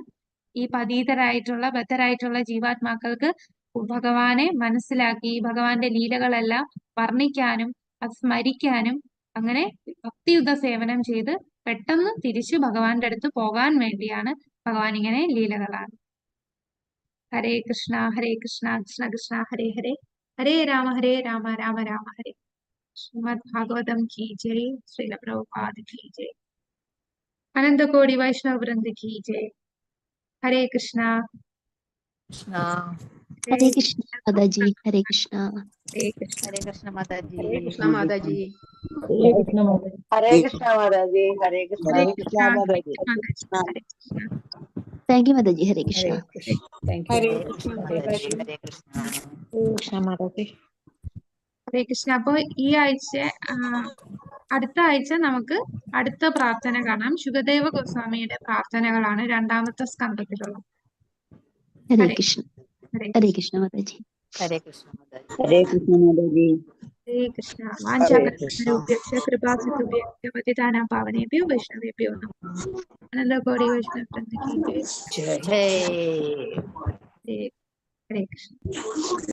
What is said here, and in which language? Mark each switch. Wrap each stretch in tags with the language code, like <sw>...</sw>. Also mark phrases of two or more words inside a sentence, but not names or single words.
<ml>ഈ പതീതരായിട്ടുള്ള ബദ്ധരായിട്ടുള്ള ജീവാത്മാക്കൾക്ക് ഭഗവാനെ മനസ്സിലാക്കി ഭഗവാന്റെ ലീലകളെല്ലാം വർണ്ണിക്കാനും അത് സ്മരിക്കാനും അങ്ങനെ ഭക്തിയുത സേവനം ചെയ്ത് പെട്ടെന്ന് തിരിച്ച് ഭഗവാന്റെ അടുത്ത് പോകാൻ വേണ്ടിയാണ് ഭഗവാൻ ഇങ്ങനെ ലീലകളാണ്. ഹരേ കൃഷ്ണ കൃഷ്ണ കൃഷ്ണ ഹരേ ഹരേ, ഹരേ രാമ രാമ രാമ ഹരേ.</ml> <hi>ശ്രീമദ് ഭാഗവതം की जय, श्रील प्रभुपाद की जय, अनंत कोटि वैष्णव वृंद की जय. हरे कृष्णा हरे कृष्ण माताजी, हरे कृष्ण. हरे कृष्ण. हरे कृष्ण माताजी. हरे कृष्ण माताजी.</hi> <ml>ഹരേ കൃഷ്ണ മാതാജി. ഹരേ കൃഷ്ണ മാതാജി. ഹരേ കൃഷ്ണ.</ml> <hi>हरे</hi> <ml>ഹരേ</ml> <hi>कृष्णा.</hi> <ml>കൃഷ്ണ മാതാജി.</ml> <hi>हरे कृष्णा.</hi> <en>Thank you</en> <hi>माताजी. हरे कृष्ण.</hi> <en>Thank you.</en> <hi>हरे कृष्ण माताजी. हरे कृष्ण. कृष्ण माताजी.</hi> <ml>ഹരേ കൃഷ്ണ. അപ്പൊ ഈ ആഴ്ച അടുത്ത ആഴ്ച നമുക്ക് അടുത്ത പ്രാർത്ഥന കാണാം. ശുകദേവ ഗോസ്വാമിയുടെ പ്രാർത്ഥനകളാണ് 2ാമത്തെ സ്കന്ധത്തിലുള്ളത്.</ml> <hi>हरे हरे कृष्ण. हरे हरे कृष्ण माताजी. हरे कृष्ण माताजी.</hi> <ml>ഹരേ കൃഷ്ണ മാതാജി.</ml> <hi>हरे कृष्ण.</hi> <sa>वाञ्छाकल्पतरुभ्यश्च कृपासितुभ्यश्च पतितानां पावनेभ्यो वैष्णवेभ्यो नमः.</sa> <hi>अनन्तकोटि वैष्णववृन्द की जय. जय. हरे हरे कृष्ण.</hi>